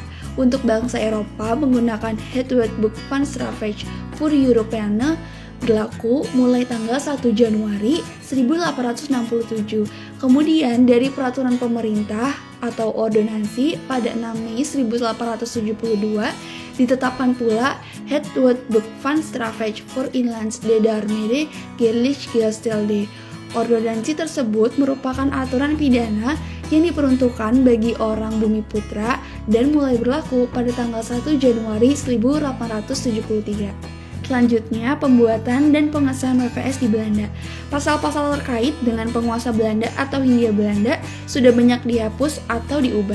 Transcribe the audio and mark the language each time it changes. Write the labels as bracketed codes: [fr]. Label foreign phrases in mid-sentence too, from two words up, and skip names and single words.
[id] Untuk bangsa Eropa menggunakan Het Wetboek van Strafrecht voor Europeanen berlaku mulai tanggal 1 Januari 1867. Kemudian dari peraturan pemerintah atau ordonansi pada 6 Mei 1872 ditetapkan pula Het Wetboek van Strafrecht voor Inlands de Daarmede Gelijk Gestelde. Ordonansi tersebut merupakan aturan pidana yang diperuntukkan bagi orang Bumi Putra dan mulai berlaku pada tanggal 1 Januari 1873. Selanjutnya, pembuatan dan pengesahan WVS di Belanda. Pasal-pasal terkait dengan penguasa Belanda atau Hindia Belanda sudah banyak dihapus atau diubah.